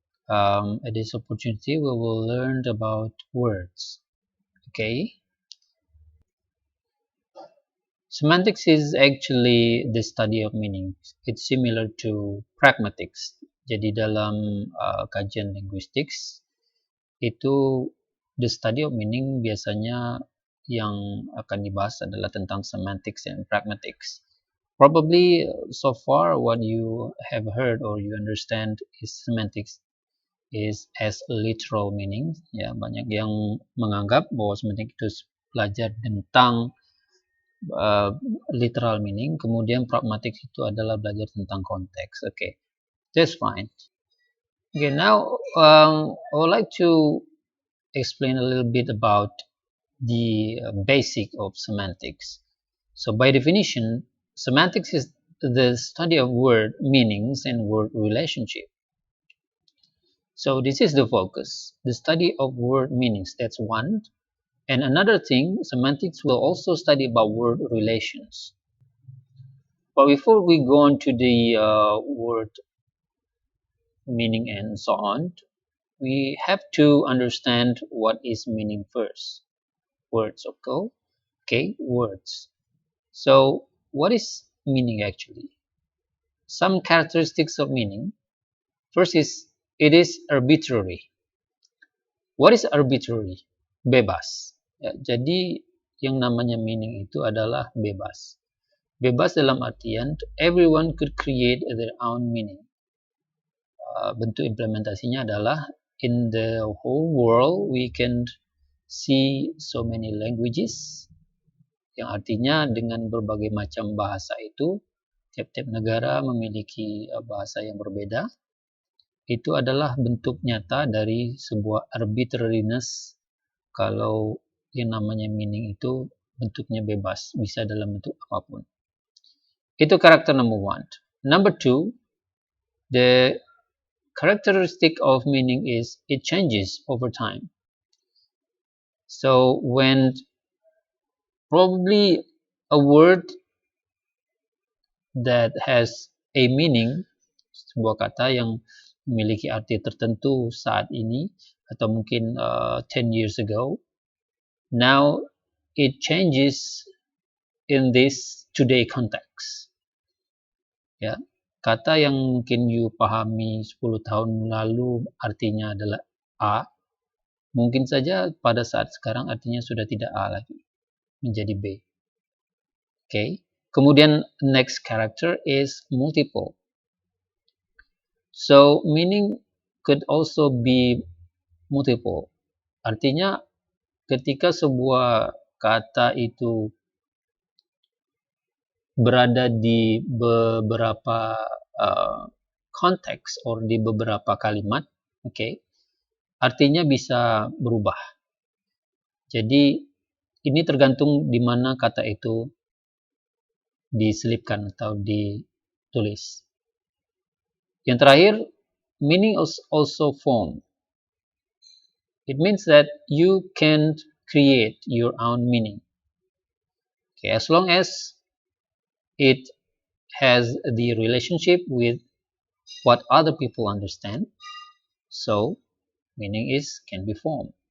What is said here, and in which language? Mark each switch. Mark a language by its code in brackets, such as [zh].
[en] At this opportunity, we will learn about words. Okay. Semantics is actually the study of meaning. It's similar to pragmatics. [id] Jadi dalam kajian linguistics itu [en] the study of meaning [id] biasanya yang akan dibahas adalah tentang semantics and pragmatics. [en] Probably so far what you have heard or you understand is semantics is as literal meaning. [id] Ya, banyak yang menganggap bahwa semantik itu belajar tentang literal meaning, kemudian pragmatic itu adalah belajar tentang konteks. [en] Okay, that's fine. Okay, now I would like to explain a little bit about the basic of semantics. So by definition, semantics is the study of word meanings and word relationship. So this is the focus, the study of word meanings, that's one. And another thing, semantics will also study about word relations. But before we go on to the word meaning and so on, we have to understand what is meaning first. Words, okay, words. So what is meaning actually? Some characteristics of meaning. First is, it is arbitrary. What is arbitrary? [id] Bebas. Ya, jadi yang namanya meaning itu adalah bebas. Bebas dalam artian [en] everyone could create their own meaning. [id] Bentuk implementasinya adalah [en] in the whole world we can see so many languages, [id] yang artinya dengan berbagai macam bahasa itu tiap-tiap negara memiliki bahasa yang berbeda. Itu adalah bentuk nyata dari sebuah arbitrariness. Kalau yang namanya meaning itu bentuknya bebas, bisa dalam bentuk apapun. Itu karakter number one. [en] Number two, the characteristic of meaning is it changes over time. So when probably a word that has a meaning, [id] sebuah kata yang memiliki arti tertentu saat ini atau mungkin [en] 10 years ago, now it changes in this today context. [id] Ya, kata yang mungkin you pahami 10 tahun lalu artinya adalah A, mungkin saja pada saat sekarang artinya sudah tidak A lagi, menjadi B. [en] Okay. Kemudian next character is multiple. So meaning could also be multiple. [id] Artinya ketika sebuah kata itu berada di beberapa konteks or di beberapa kalimat, okay, artinya bisa berubah. Jadi ini tergantung di mana kata itu diselipkan atau ditulis. [en] Yang terakhir, meaning is also form. It means that you can create your own meaning. Okay, as long as it has the relationship with what other people understand, so meaning can be formed.